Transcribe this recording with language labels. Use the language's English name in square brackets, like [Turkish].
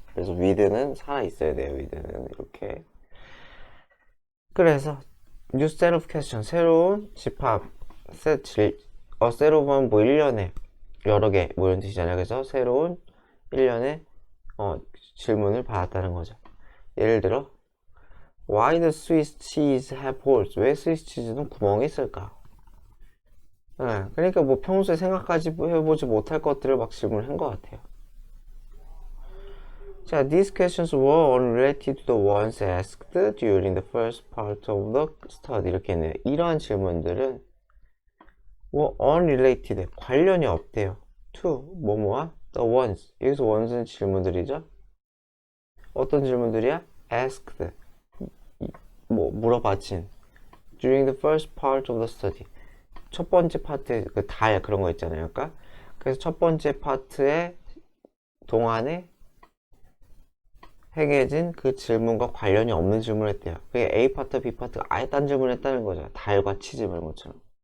[Korean] 그래서 with는 살아있어야 돼요. with는 이렇게. 그래서 [English] new set of question, [Korean] 새로운 집합, set of은 뭐 1년에 여러 개 뭐 이런 뜻이잖아요. 그래서 새로운 1년에 질문을 받았다는 거죠. 예를 들어 [English] Why does Swiss cheese have holes? [Korean] 왜 스위스 치즈는 구멍이 있을까? 그러니까 뭐 평소에 생각하지 해보지 못할 것들을 막 질문한 것 같아요. [English] 자, these questions were unrelated to the ones asked during the first part of the study. [Korean] 이렇게 했네요. 이러한 질문들은 [English] were unrelated, [Korean] 관련이 없대요. to, 뭐뭐와 the ones. 여기서 ones는 질문들이죠. 어떤 질문들이야? asked, 뭐 물어봐진. [English] during the first part of the study. [Korean] 첫 번째 파트, 그 달 그런 거 있잖아요. 그러니까 그래서 첫 번째 파트의 동안에 행해진 그 질문과 관련이 없는 질문을 했대요. 그게 A 파트, B 파트 아예 딴 질문을 했다는 거죠. 달과 치즈 이런 것처럼.